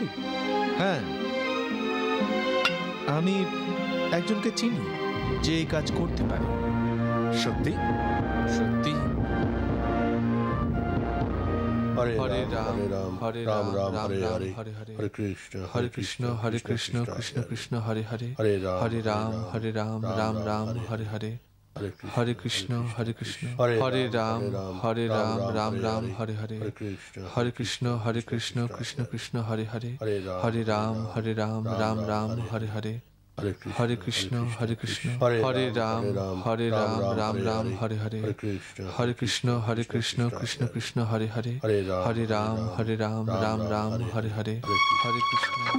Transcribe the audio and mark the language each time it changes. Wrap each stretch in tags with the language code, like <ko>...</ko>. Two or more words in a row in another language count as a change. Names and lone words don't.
<bn>হ্যাঁ, আমি একজনকে চিনি যে এই কাজ করতে পারে। সত্যি? সত্যি।</bn> <sa>হরে রাম হরে রাম রাম রাম হরে হরে, হরে কৃষ্ণ হরে কৃষ্ণ কৃষ্ণ কৃষ্ণ হরে হরে, হরে রাম রাম রাম হরে হরে, হরে কৃষ্ণ হরে রাম রাম রাম হরে হরে, হরে কৃষ্ণ কৃষ্ণ কৃষ্ণ হরে হরে, হরে রাম রাম রাম হরে হরে, হরে কৃষ্ণ হরে রাম রাম রাম হরে হরে, হরে কৃষ্ণ কৃষ্ণ কৃষ্ণ হরে হরে, হরে রাম রাম রাম হরে হরে, হরে কৃষ্ণ।</sa>